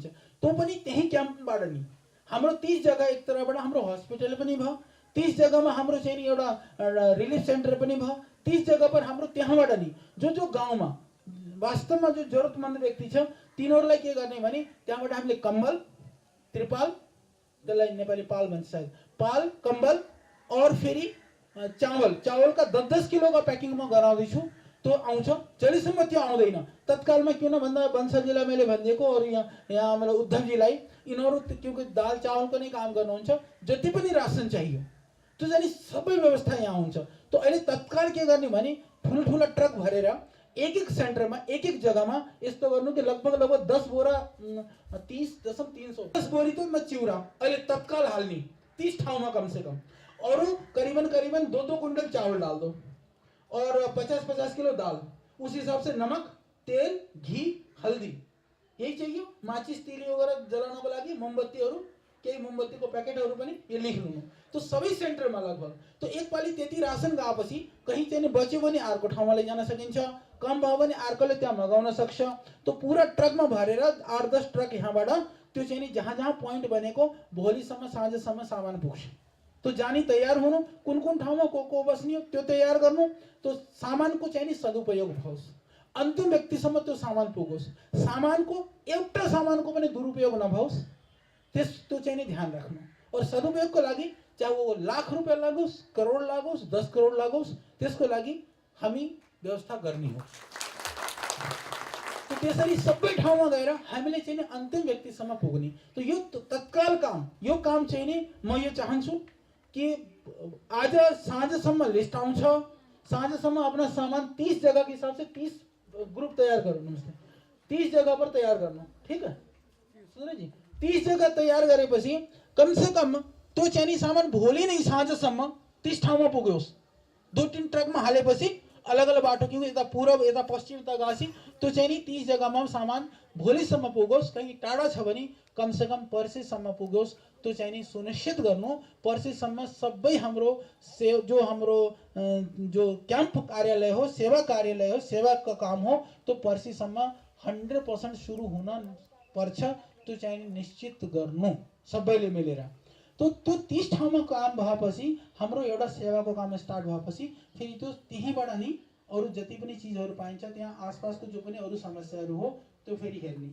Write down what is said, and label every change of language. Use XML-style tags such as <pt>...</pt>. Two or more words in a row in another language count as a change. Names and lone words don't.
<ne>तो पनि त्यही क्याम्पबाट नि हाम्रो 30 जग्गा एक तरहबाट हाम्रो हस्पिटल पनि भयो, 30 जग्गामा हाम्रो चाहिँ एउटा रिलिफ सेन्टर पनि भयो, 30 जग्गा पर हाम्रो त्यहाँबाट नि जो गाउँमा वास्तवमा जो जरुरतमन्द व्यक्ति छ तिनीहरूलाई के गर्ने भने त्यहाँबाट हामीले कम्बल, त्रिपाल, त्यसलाई नेपाली पाल भन्छ सायद, पाल, कम्बल, और फेरि</ne> <hi>चावल का 10-10 किलो का पैकिंग में</hi> <ne>गराउँदैछु। तो आउँछ, जहिलेसम्म त्यो आउँदैन तत्कालमा किन भन्दा बन्सलजीलाई मैले भनिदिएको, और यहाँ मतलब उद्धवजीलाई, यिनीहरू क्योंकि दाल चावलको नै काम गर्नुहुन्छ, जति पनि राशन चाहियो त्यो जानी सबै व्यवस्था यहाँ हुन्छ। तो अहिले तत्काल के गर्ने भने ठुलठुला ट्रक भरेर एक सेन्टरमा एक जग्गामा यस्तो गर्नु कि लगभग 10 बोरा 30,300 10 बोरी तो म चिउरा अहिले तत्काल हाल्ने 30 ठाउँमा</ne> <hi>कम से कम, और करीबन 2-2 कुंटल चावल डाल दो, और 50-50 किलो दाल, उस हिसाब से नमक, तेल, घी, हल्दी, यही चाहिए।</hi> <ne>माचिस तिली वगैरह जलाउनको लागि मोमबत्तीहरू, केही मोमबत्तीको प्याकेटहरू पनि यो लेख लिनु। तो सबै सेन्टरमा लगभग तो एक पाली त्यति राशन गएपछि कहीं चाहिँ बच्यो भने अर्को ठाउँमा लैजान सकिन्छ, कम भयो भने अर्कोले त्यहाँ मगाउन सक्छ। तो पूरा ट्रकमा भरेर 8-10 ट्रक यहाँबाट त्यो चाहिँ जहाँ पोइन्ट बनेको भोलिसम्म साँझसम्म सामान पुग्छ। तो जानी तैयार हुनु, कुन ठाउँमा को बस्ने हो त्यो तैयार गर्नु। तो सामानको चाहिँ सदुपयोग होस्, अन्तिम व्यक्तिसम्म त्यो सामान पुगोस्, सामानको एउटा सामानको पनि दुरुपयोग नभओस्, त्यो चाहिँ ध्यान राख्नु। और सदुपयोगको लागि</ne> <hi>चाहे वो</hi> <ne>लाख रुपैयाँ लागोस्, करोड लागोस्, 10 करोड लागोस्, त्यसको लागि हामी व्यवस्था गर्ने हो। तो त्यसरी सबै ठाउँमा गएर हामीले चाहिँ अन्तिम व्यक्तिसम्म पुग्ने। तो यो तत्काल काम, यो काम चाहिँ म यो चाहन्छु कि आज साँझसम्म लिस्ट आउँछ, साँझसम्म</ne> <hi>अपना सामान 30 जगह के हिसाब से</hi> <ne>30 ग्रुप तैयार गर्नु,</ne> <hi>30 जगह पर</hi> <ne>तैयार गर्नु,</ne> <hi>ठीक है सुन जी।</hi> <ne>30 जगह तैयार गरेपछि</ne> <hi>कम से कम</hi> <ne>तो चाहिँ सामान भोलि नै साँझसम्म 30 ठाउँमा पुग्योस्। 2-3 ट्रकमा हालेपछि अलग अलग बाटो, क्योंकि यता पूरब यता पश्चिम यता गासी, तो चाहिँ 30 जग्गामा सामान भोलिसम्म पुगोस्। कहीं टाढा छ भने</ne> <hi>कम से कम</hi> <ne>पर्सिसम्म पुगोस्। तो चाहिँ सुनिश्चित गर्नु पर्सिसम्म सबै हाम्रो जो हाम्रो जो क्याम्प कार्यालय हो, सेवा कार्यालय हो,</ne> <hi>सेवा का काम हो,</hi> <ne>तो पर्सिसम्म 100% सुरु हुन पर्छ। तो चाहिँ निश्चित गर्नु सबैले मिलेर। तो 30 ठाउँमा काम भएपछि हाम्रो एउटा सेवाको काम स्टार्ट भएपछि फेरि त्यो त्यहीबाट नि अरु जति पनि चीजहरु पाइन्छ, त्यहाँ आसपासको जो पनि अरु समस्याहरु हो त्यो फेरि हेर्ने।</ne>